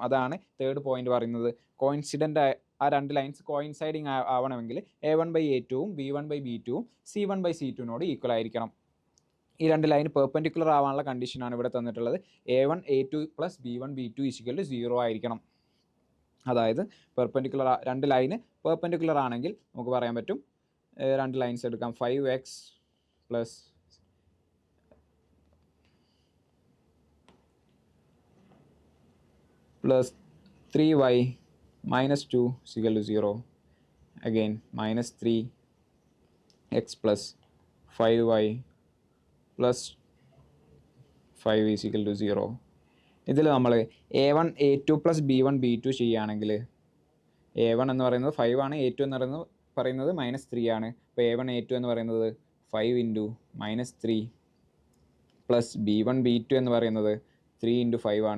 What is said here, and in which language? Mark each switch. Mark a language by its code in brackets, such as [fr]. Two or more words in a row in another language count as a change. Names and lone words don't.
[ml] അതാണ് [en] third point [ml] പറയുന്നത്. കോയിൻസിഡൻ്റ് ആ രണ്ട് [en] lines coinciding [ml] ആവണമെങ്കിൽ A1/A2 B1/B2 C1/C2 ഈക്വൽ ആയിരിക്കണം. ഈ രണ്ട് [en] line perpendicular [ml] ആവാനുള്ള കണ്ടീഷനാണ് ഇവിടെ തന്നിട്ടുള്ളത്. A1 A2 + B1 B2 = 0 ആയിരിക്കണം. അതായത് പെർപെൻഡിക്കുലർ രണ്ട് ലൈന് പെർപെൻഡിക്കുലർ ആണെങ്കിൽ നമുക്ക് പറയാൻ പറ്റും രണ്ട് ലൈൻസ് എടുക്കാം. 5x + 3y - 2 = 0. [en] Again -3x + 5y + 5 = 0. [ml] ഇതിൽ നമ്മൾ A1 A2 + B1 B2 ചെയ്യുകയാണെങ്കിൽ A1 എന്ന് പറയുന്നത് 5 ആണ്, A2 എന്ന് പറയുന്നത് -3 ആണ്. അപ്പോൾ A1 A2 എന്ന് പറയുന്നത് 5 × -3 + B1 B2 എന്ന് പറയുന്നത് 3 × 5 ആണ്.